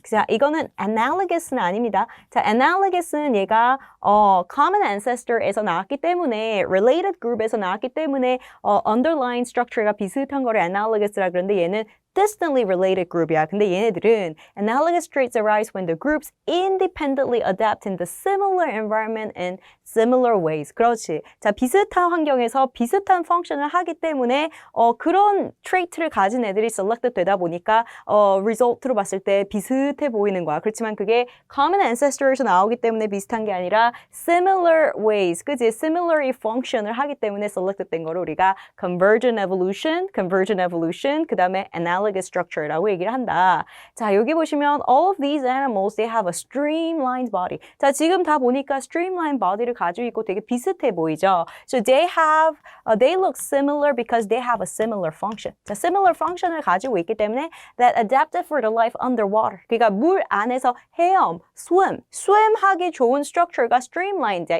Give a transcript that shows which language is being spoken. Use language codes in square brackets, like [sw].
[ko] 자, 이거는 analogous는 아닙니다. 자, analogous는 얘가 common ancestor에서 나왔기 때문에 related group에서 나왔기 때문에 underlying structure가 비슷한 거를 analogous라 그러는데 얘는 distantly related group이야. 근데 얘네들은 [en] analogous traits arise when the groups independently adapt in the similar environment in similar ways. [ko] 그렇지. 자, 비슷한 환경에서 비슷한 펑션을 하기 때문에 그런 trait를 가진 애들이 selected 되다 보니까 result로 봤을 때 비슷해 보이는 거야. 그렇지만 그게 common ancestor에서 나오기 때문에 비슷한 게 아니라 [en] similar ways, [ko] 그치? similarly function을 하기 때문에 selected 된 거를 우리가 convergent evolution, 그 다음에 analogous structure라고 얘기를 한다. [en] 자, [ko] 여기 보시면 [en] all of these animals, they have a streamlined body. [ko] 자, 지금 다 보니까 streamlined body를 가지고 있고 되게 비슷해 보이죠? [en] So they look similar because they have a similar function. 자, similar function을 [ko] 가지고 있기 때문에 [en] that adapted for the life underwater. [ko] 그러니까 물 안에서 헤엄, swim하기 좋은 structure가 streamlined야.